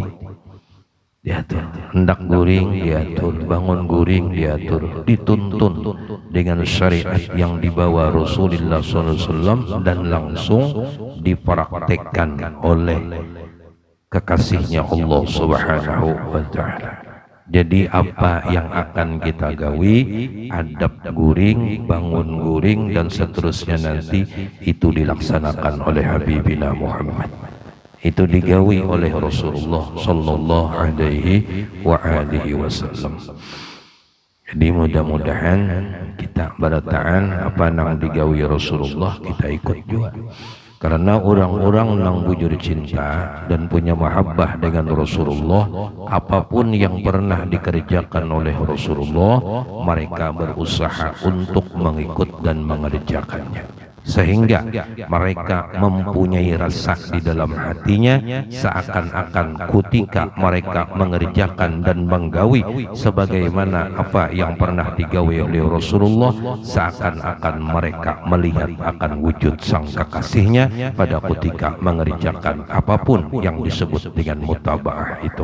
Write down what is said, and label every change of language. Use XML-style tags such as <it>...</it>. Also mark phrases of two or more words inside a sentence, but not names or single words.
<id>Diatur, hendak guring diatur, bangun guring diatur, dituntun dengan syariat yang dibawa Rasulullah SAW dan langsung dipraktekkan oleh kekasihnya Allah</id> <ar>سبحانه وتعالى.</ar> <id>Jadi apa yang akan kita gawi, adab guring, bangun guring, dan seterusnya nanti itu dilaksanakan oleh Habibina Muhammad. Itu digawi oleh Rasulullah</id> <ar>صلى الله عليه وعلى آله وسلم.</ar> <id>Jadi mudah-mudahan kita berataan apa yang digawi Rasulullah kita ikut juga. Karena orang-orang nang bujur cinta dan punya mahabbah dengan Rasulullah, apapun yang pernah dikerjakan oleh Rasulullah, mereka berusaha untuk mengikut dan mengerjakannya. Sehingga mereka mempunyai rasa di dalam hatinya seakan-akan ketika mereka mengerjakan dan menggawi sebagaimana apa yang pernah digawi oleh Rasulullah, seakan-akan mereka melihat akan wujud sang kekasihnya pada ketika mengerjakan apapun yang disebut dengan mutabaah itu.</id>